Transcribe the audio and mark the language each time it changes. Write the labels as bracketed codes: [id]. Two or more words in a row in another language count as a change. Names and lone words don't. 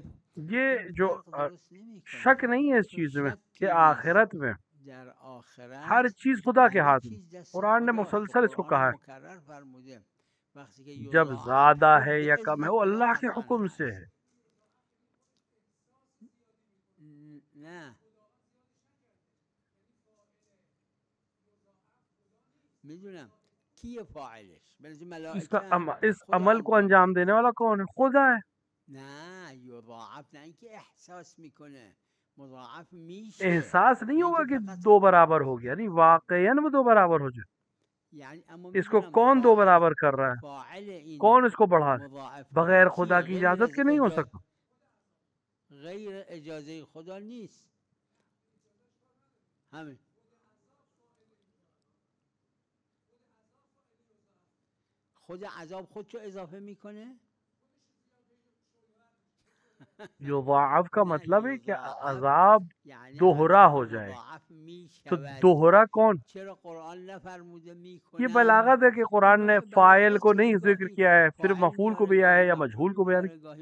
[ur] یہ جو شک نہیں ہے اس چیز میں کہ آخرت میں ہر چیز خدا کے ہاتھ میں. قرآن نے مسلسل اس کو کہا ہے جب زیادہ ہے یا کم ہے وہ اللہ کے حکم سے ہے. [fa] نه میدونم کیه فاعلش، [ur] اس عمل کو انجام دینے والا کون ہے؟ خدا ہے. [fa] نه یضاعف نه اینکه احساس میکنه، مضاعف میشه. [ur] احساس نہیں ہوگا کہ دو برابر ہو گیا، نہیں واقعاً وہ دو برابر ہو جائے. اس کو کون دو برابر کر رہا ہے؟ کون اس کو بڑھا ہے؟ بغیر خدا کی اجازت کے نہیں ہو سکتا. [fa] غیر اجازه خدا نیست. همین خود عذاب خودشو اضافه میکنه. [ur] یضاعف کا مطلب ہے کہ عذاب دوہرا ہو جائے. تو دوہرا کون؟ یہ بلاغت ہے کہ قرآن نے فاعل کو نہیں ذکر کیا ہے، پھر مفعول کو بھی آیا ہے یا مجہول کو بھی آیا ہے.